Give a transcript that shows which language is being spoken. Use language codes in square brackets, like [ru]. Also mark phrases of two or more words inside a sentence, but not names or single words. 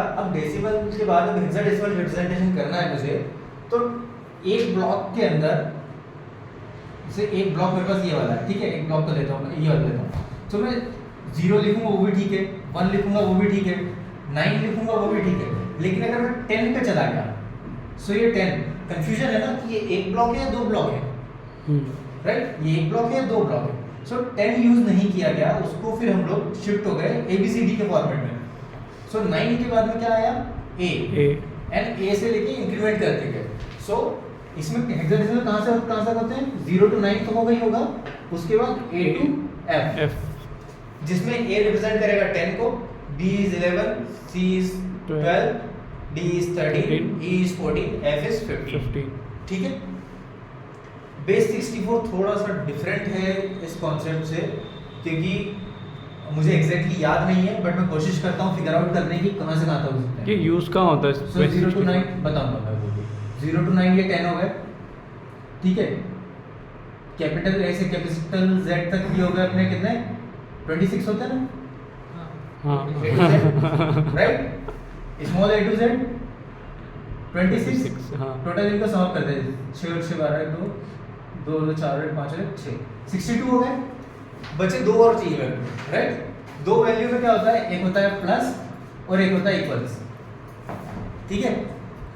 [hi] अब डेसिमल के बाद अब [en] hexadecimal representation [hi] करना है मुझे, तो एक ब्लॉक के अंदर जैसे एक ब्लॉक मेरे पास ये वाला है, ठीक है, एक ब्लॉक को लेता हूँ मैं, ये वाला लेता हूँ, तो मैं 0 लिखूंगा वो भी ठीक है, 1 लिखूंगा वो भी ठीक है, 9 लिखूंगा वो भी ठीक है। लेकिन अगर मैं 10 पे चला गया, सो ये 10 कंफ्यूजन है ना कि ये एक ब्लॉक है या 2 ब्लॉक है, राइट? ये एक ब्लॉक है या 2 ब्लॉक है। सो 10 यूज नहीं किया गया, उसको फिर हम लोग शिफ्ट हो गए ABCD के फॉर्मेट में। सो 9 के बाद में क्या आया? A एंड A से लेके इंक्रीमेंट करते गए। सो इसमें हेक्साडेसिमल कहाँ से होते हैं? 0 to 9 तो होगा ही होगा, उसके बाद A to F, जिसमें A रिप्रेजेंट करेगा 10 को, [en] B is 11, C is 12, D is 13, E is 14, F is 15। [hi] ठीक है, बेस 64 थोड़ा सा डिफरेंट है इस कॉन्सेप्ट से, क्योंकि मुझे एग्जैक्टली याद नहीं है, बट मैं कोशिश करता हूँ [en] figure out [hi] करने की कहाँ से कहाँ तक हो सकता है। कि यूज कहाँ होता है? सो 0 to 9 बताऊंगा मैं, वो 0 to 9 ये 10 हो गए, ठीक है। कैपिटल A से कैपिटल Z तक भी हो गए अपने कितने? 26 होते हैं ना, हाँ, [en] right? small A to Z 26। [hi] हाँ, टोटल इनका सॉल्व करते हैं, 6 और 6 12 2 2 2 4 8 5 6 62 हो गए, बचे 2 और चाहिए वैल्यू, राइट? 2 वैल्यू में क्या होता है? एक होता है प्लस और एक होता है इक्वल्स, ठीक है।